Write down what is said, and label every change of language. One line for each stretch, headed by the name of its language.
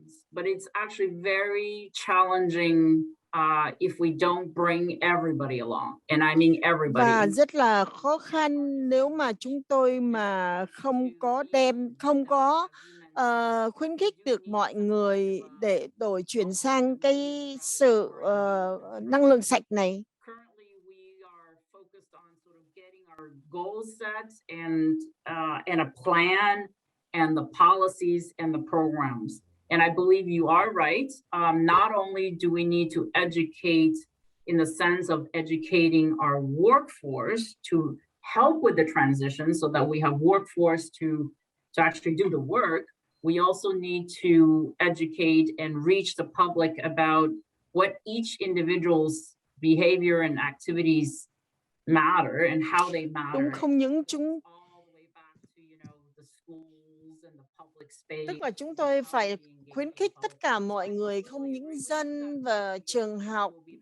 English: But it's actually very challenging if we don't bring everybody along, and I mean everybody.
Vietnamese: Và rất là khó khăn nếu mà chúng tôi mà không có khuyến khích được mọi người để chuyển sang cái sự năng lượng sạch này.
English: Currently, we are focused on sort of getting our goals set and a plan and the policies and the programs. And I believe you are right. Not only do we need to educate in the sense of educating our workforce to help with the transition so that we have workforce to actually do the work, we also need to educate and reach the public about what each individual's behavior and activities matter and how they matter.
Vietnamese: Đúng không những chúng
English: All the way back to, you know, the schools and the public space.
Vietnamese: Tức là chúng tôi phải khuyến khích tất cả mọi người, không những dân và trường học.